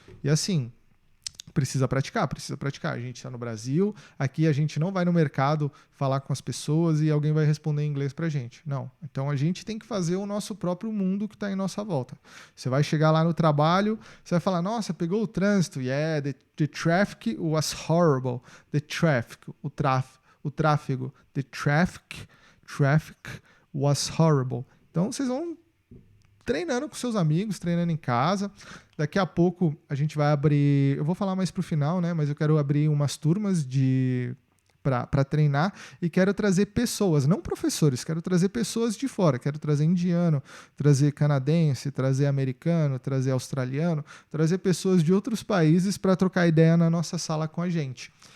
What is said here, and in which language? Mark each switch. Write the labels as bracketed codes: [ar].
[pt] E assim, precisa praticar. A gente está no Brasil, aqui a gente não vai no mercado falar com as pessoas e alguém vai responder em inglês pra gente. Não. Então a gente tem que fazer o nosso próprio mundo que está em nossa volta. Você vai chegar lá no trabalho, você vai falar, nossa, pegou o trânsito. [en] Yeah, the traffic was horrible. The traffic, [pt] o tráfego. [en] The traffic was horrible. [pt] Então vocês vão treinando com seus amigos, treinando em casa. Daqui a pouco a gente vai abrir, eu vou falar mais pro final, né? Mas eu quero abrir umas turmas para treinar e quero trazer pessoas, não professores, quero trazer pessoas de fora, quero trazer indiano, trazer canadense, trazer americano, trazer australiano, trazer pessoas de outros países para trocar ideia na nossa sala com a gente.